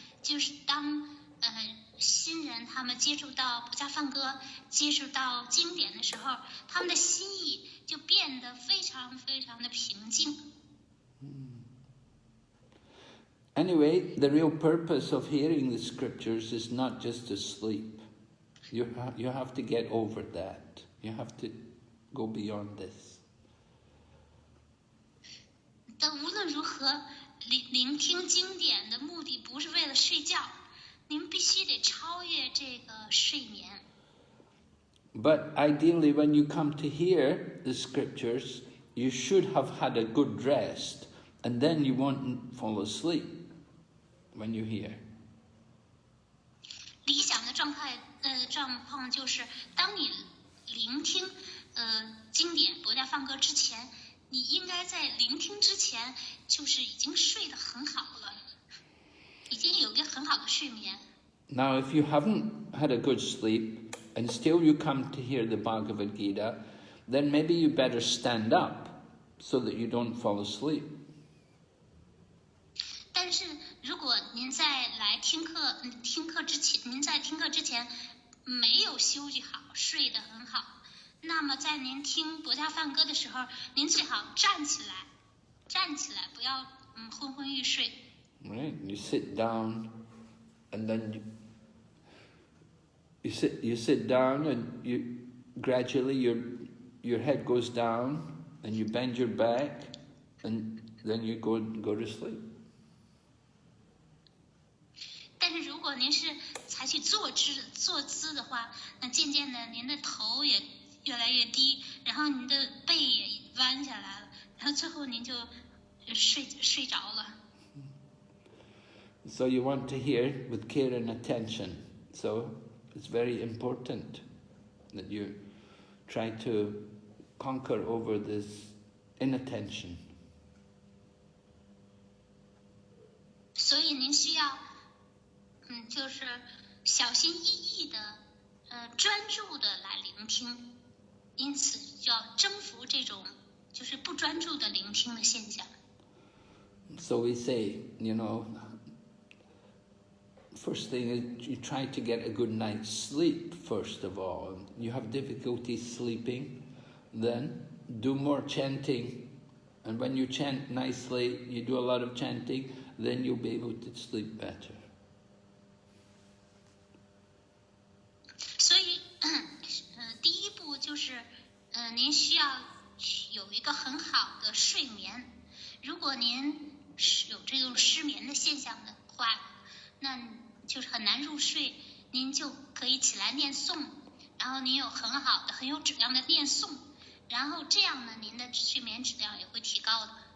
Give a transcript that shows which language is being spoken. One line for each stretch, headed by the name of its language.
Chinese: 就是当新人他们接触到不加梵歌，接触到经典的时候，他们的心意就变得非常非常的平静。
English: Anyway, the real purpose of hearing the scriptures is not just to sleep. You have to get over that. You have to go beyond this.
Chinese: 但无论如何，聆听经典的目的不是为了睡觉，您必须得超越这个睡眠。
English: But ideally, when you come to hear the scriptures, you should have had a good rest, and then you won't fall asleep when you hear.
Chinese: 理想的状况就是，当你聆听经典博家梵歌之前，你应该在聆听之前就是已经睡得很好了，已经有一个很好的睡眠。
English: Now, if you haven't had a good sleep and still you come to hear the Bhagavad Gita, then maybe you better stand up so that you don't fall asleep.
Chinese: 但是如果您在来听课之前，您在听课之前没有休息好，睡得很好，那么在您听博家梵歌的时候，您最好站起来，不要昏昏欲睡。
English: Right? You sit down, and then you sit down, and you gradually your head goes down, and you bend your back, and then you go to sleep.
Chinese: 但是如果您是采取坐姿的话，那渐渐的您的头也越来越低，然后您的背也弯下来了，然后最后您就睡着了。
English: So you want to hear with care and attention. So it's very important that you try to conquer over this inattention.
Chinese: 所以您需要就是小心翼翼的专注的来聆听，因此就要征服这种就是不专注的聆听的现象。
English: So we say, first thing is you try to get a good night's sleep first of all. You have difficulty sleeping, then do more chanting, and when you chant nicely, you do a lot of chanting, then you'll be able to sleep better.
Chinese: 所以第一步就是您需要有一个很好的睡眠。如果您有这种失眠的现象的话，那就是很难入睡，您就可以起来念诵，然后您有很好的很有质量的念诵，然后这样呢您的睡眠质量也会提高的。